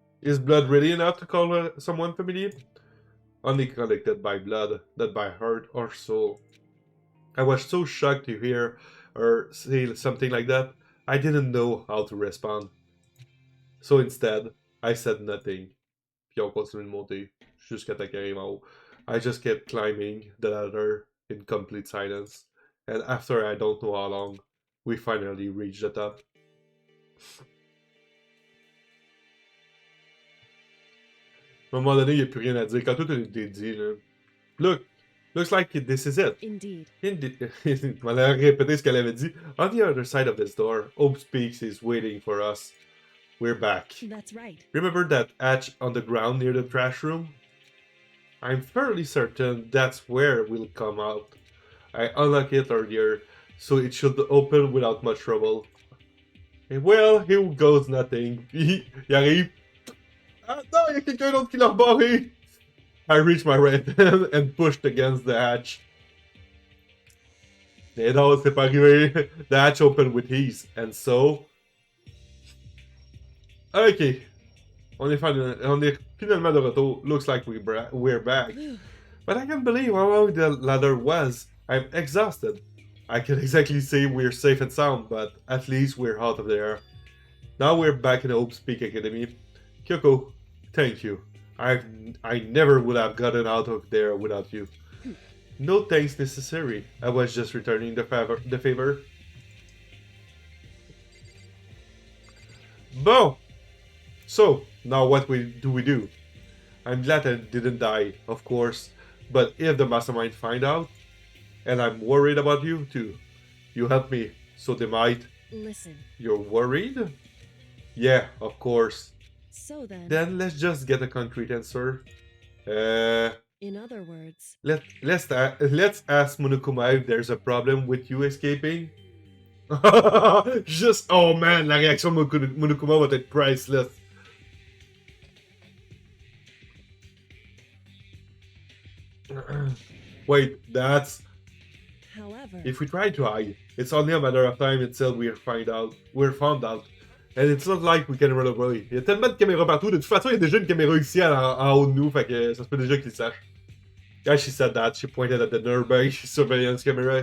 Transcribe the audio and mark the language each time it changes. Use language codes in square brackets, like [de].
[en] Is blood really enough to call someone familiar? Only connected by blood, not by heart or soul. I was so shocked to hear her say something like that, I didn't know how to respond. So instead, I said nothing. [fr] Puis on continue de monter jusqu'à temps qu'il arrive en haut. [en] I just kept climbing the ladder in complete silence. And after I don't know how long, we finally reached the top. [fr] À un moment donné, il n'y a plus rien à dire. Quand tout est dit, là. [en] Look, looks like this is it. Indeed. [fr] Elle a répété ce qu'elle avait dit. [en] On the other side of this door, Hope Speaks is waiting for us. We're back. That's right. Remember that hatch on the ground near the trash room? I'm fairly certain that's where we'll come out. I unlocked it earlier, so it should open without much trouble. And well, here goes nothing. [fr] Il arrive. Ah non, il y a quelqu'un d'autre qui l'a barré! [en] I reached my right hand and pushed against the hatch. [fr] Et non, c'est pas arrivé. [en] The hatch opened with ease, and so... [fr] Ok. On est finalement de retour. [en] Looks like we're back. But I can't believe how long the ladder was. I'm exhausted. I can't exactly say we're safe and sound, but at least we're out of there. Now we're back in the Hope Speak Academy. Kyoko, thank you. I never would have gotten out of there without you. No thanks necessary. I was just returning the favor. Bon. So, now what do we do? I'm glad I didn't die, of course. But if the mastermind find out, and I'm worried about you too. You help me, so they might. Listen. You're worried? Yeah, of course. So then. Then let's just get a concrete answer. In other words. Let's ask Monokuma if there's a problem with you escaping. Just oh man, [fr] la réaction de Monokuma va être priceless. [en] Wait, that's. However. If we try to hide, it's only a matter of time until we're found out. And it's not like we can run away. [fr] Il y a tellement de caméras partout. De toute façon, il y a déjà une caméra ici en haut de nous, fait que ça se peut déjà qu'ils le sachent. [en] As she said that, she pointed at the nearby surveillance camera.